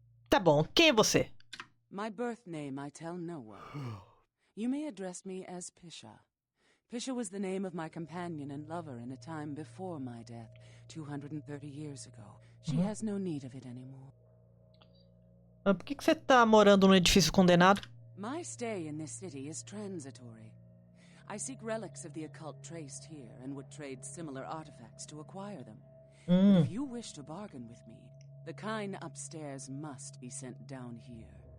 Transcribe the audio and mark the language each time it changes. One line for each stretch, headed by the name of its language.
Portuguese: Tá bom, quem é você?
English: My birth name I tell no one. You may address me as Pisha. Pisha was the name of my companion and lover in a time before my death, 230 years ago. She has no need of it anymore.
Portuguese: Por que você tá morando no edifício condenado?
English: My stay in this city is transitory. I seek relics of the occult traced here and would trade similar artifacts to acquire them. But if you wish to bargain with me, the kind upstairs must be sent down here.